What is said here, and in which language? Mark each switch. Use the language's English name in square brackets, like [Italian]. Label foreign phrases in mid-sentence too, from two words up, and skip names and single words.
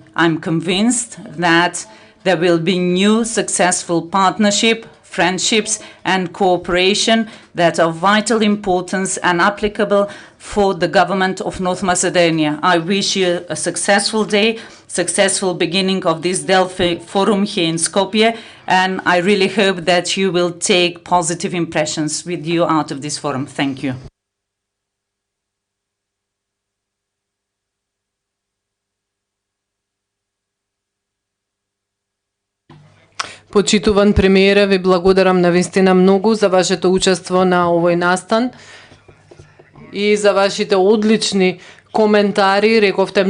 [English] I'm convinced that there will be new successful partnership friendships and cooperation that are of vital importance and applicable for the government of North Macedonia. I wish you a successful day, successful beginning of this Delphi Forum here in Skopje, and I really hope that you will take positive impressions with you out of this forum. Thank you. [Macedonian] Почитуван премиере, ви благодарам навистина многу за вашето учество на овој настан и за вашите одлични коментари, рековте